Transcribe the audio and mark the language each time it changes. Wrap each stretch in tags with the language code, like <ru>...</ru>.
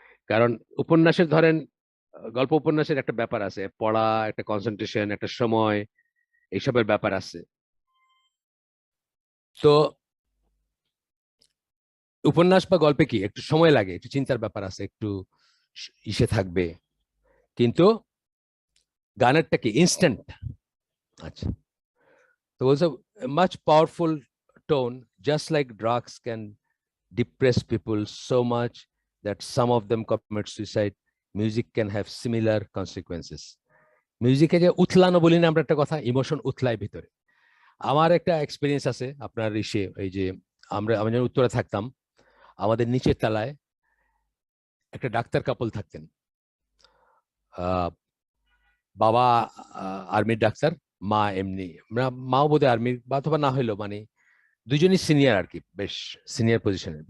<bn>কারণ উপন্যাসের ধরেন, গল্প উপন্যাসের একটা ব্যাপার আছে, পড়া, একটা কনসেন্ট্রেশন, একটা সময়, এইসবের ব্যাপার আছে। তো উপন্যাস বা গল্পে কি একটু সময় লাগে, একটু চিন্তার ব্যাপার আছে, একটু ইসে থাকবে, কিন্তু গানেরটা কি ইনস্ট্যান্ট। আচ্ছা, তো বলছে</bn> <en>much powerful tone, just like drugs can depress people so much that some of them commit suicide, music can have similar consequences.</en> <bn>মিউজিকে যে উথলানো বলি না আমরা, একটা কথা, ইমোশন উথলায় ভিতরে। আমার একটা এক্সপিরিয়েন্স আছে আপনার ইসে, এই যে আমি যখন উত্তরে থাকতাম, আমাদের নিচের তলায় একটা ডাক্তার কাপল থাকতেন। বাবা আর্মির ডাক্তার, মা এমনি, মাও বোধহয় আর্মির, বা অথবা না হইলো মানে দুজনই সিনিয়র আর কি, বেশ সিনিয়র পজিশনের।</bn>